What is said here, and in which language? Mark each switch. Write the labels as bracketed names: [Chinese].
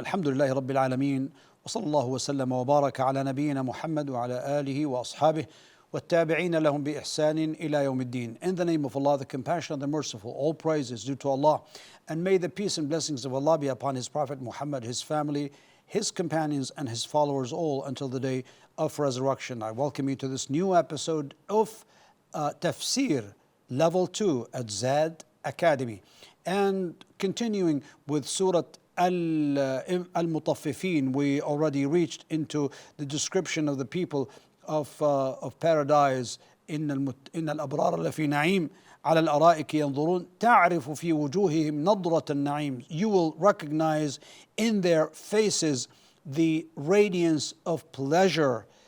[Arabic] الحمد لله رب العالمين، وصلى الله وسلم وبارك على نبينا محمد وعلى آله وأصحابه والتابعين لهم بإحسان إلى يوم الدين. [English] In the name of Allah, the compassionate, the merciful, all praise is due to Allah, and may the peace and blessings of Allah be upon His Prophet Muhammad, his family, his companions, and his followers all until the day of resurrection. I welcome you to this new episode of Tafsir Level 2 at Zad Academy, and continuing with Surah Al-Mutaffifin. We already reached into the description of the people of paradise. [Arabic] إن الأبرار لفي نعيم على الأرائك ينظرون تعرف في وجوههم نضرة النعيم. [English] You will recognize in their faces the radiance of pleasure.